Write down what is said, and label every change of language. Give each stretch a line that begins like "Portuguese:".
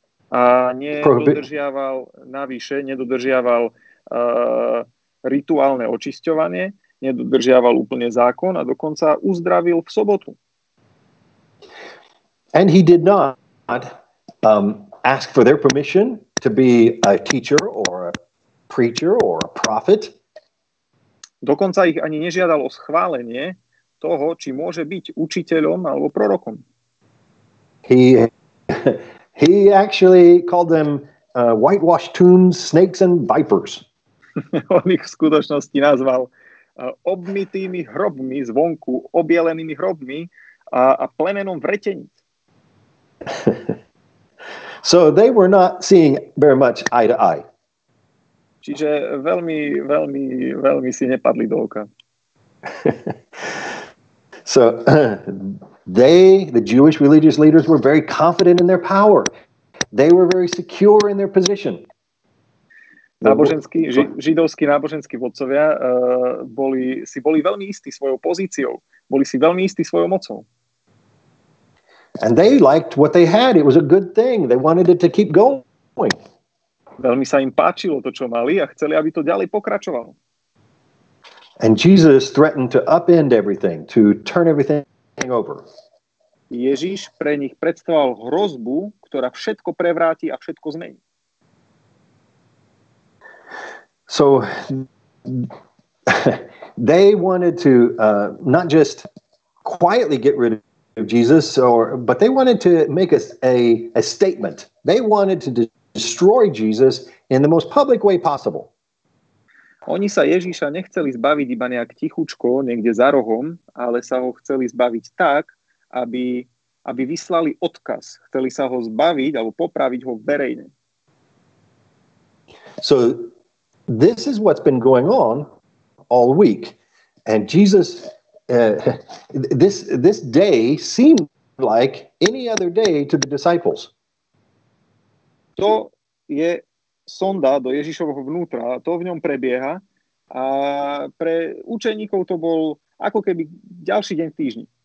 Slovak: A nedodržiaval rituálne očisťovanie, nedodržiaval úplne zákon a dokonca uzdravil v sobotu.
English: And he did not ask for their permission to be a teacher or a preacher or a prophet.
Slovak: Dokonca ich ani nežiadal o schválenie toho, či môže byť učiteľom alebo prorokom.
English: He actually called them whitewashed tombs, snakes and vipers.
Slovak: On ich v skutočnosti nazval obmytými hrobmi zvonku, obielenými hrobmi a plemenom vreteníc.
English: So they were not seeing very much eye to eye.
Slovak: Čiže veľmi si nepadli do oka.
English: So the Jewish religious leaders, were very confident in their power. They were very secure in their position.
Slovak: Židovskí náboženskí vodcovia boli veľmi istí svojou pozíciou. Boli si veľmi istí svojou mocou.
English: And they liked what they had. It was a good thing. They wanted it to keep going.
Slovak: Veľmi sa im páčilo to, čo mali a chceli, aby to ďalej pokračovalo.
English: And Jesus threatened to upend everything, to turn everything over.
Slovak: Ježiš pre nich predstavoval hrozbu, ktorá všetko prevráti a všetko zmení.
English: So they wanted to not just quietly get rid of Jesus, but they wanted to make a statement. They wanted to destroy Jesus in the most public way possible.
Slovak: Oni sa Ježíša nechceli zbaviť iba nejak tichučko, niekde za rohom, ale sa ho chceli zbaviť tak, aby vyslali odkaz. Chceli sa ho zbaviť alebo popraviť ho verejne.
English: So this is what's been going on all week. And Jesus, this day seemed like any other day to the disciples.
Slovak: To je sonda do Ježišovho vnútra, to v ňom prebieha a pre učeníkov to bol ako keby ďalší deň v týždni.